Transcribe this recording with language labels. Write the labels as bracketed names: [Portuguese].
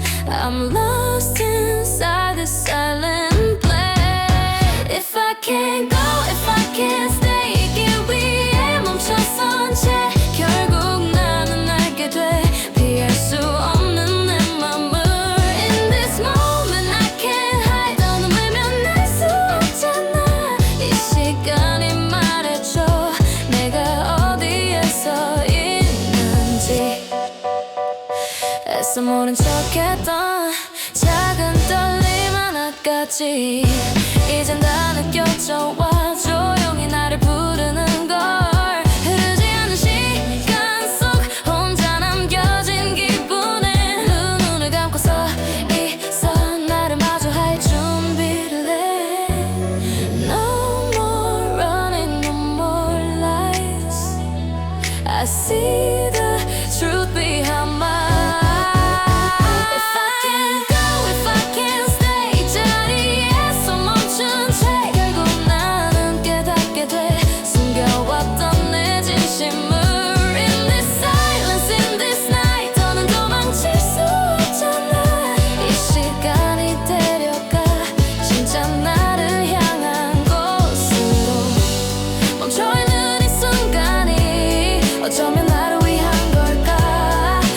[English] I'm lost inside this silent place. If I can't go, if I can't stay, [Korean] 길 위에 멈춰선 채 결국 나는 알게 돼. 피할 수 없는 내 맘을. [English] In this moment I can't hide. [Korean] 너는 외면할 수 없잖아. 이 시간이 말해줘 내가 어디에서 있는지. 애써 모른 척했던 작은 떨림 하나까지 이젠 다 느껴져 와. 조용히 나를 부르는 걸. 흐르지 않은 시간 속 혼자 남겨진 기분에 두 눈을 감고 서 있어. 나를 마주할 준비를 해. [English] No more running, no more lies. I see the truth behind my eyes. If I can't go, if I can't stay, [Korean] 이 자리에서 멈춘 채 결국 나는 깨닫게 돼. 숨겨왔던 내 진심을. [English] In this silence, in this night, [Korean] 더는 도망칠 수 없잖아. 이 시간이 데려가 진짜 나를 향한 곳으로. 멈춰있는 이 순간이 어쩌면 나를 위한 걸까.